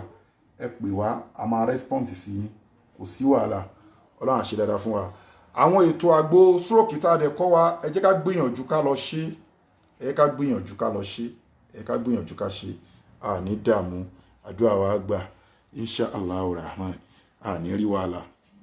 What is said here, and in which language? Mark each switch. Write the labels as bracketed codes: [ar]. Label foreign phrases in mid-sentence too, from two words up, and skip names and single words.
[yo] Ẹ pè wá, a máa response sí yín, kò sí wàhálà. Ọlọ́run á ṣe dáadáa fún wa. Àwọn ètò àgbo stroke tá a dẹ̀ kọ́ wa, ẹ jẹ́ ká gbìyànjú ká lọ ṣe, ẹ jẹ́ ká gbìyànjú ká lọ ṣe, ẹ jẹ́ ká gbìyànjú ká ṣe. Àní dààmú. Àdúrà wa gbà [ar] إن شاء الله [yo] rahman. Àní rí wàhálà.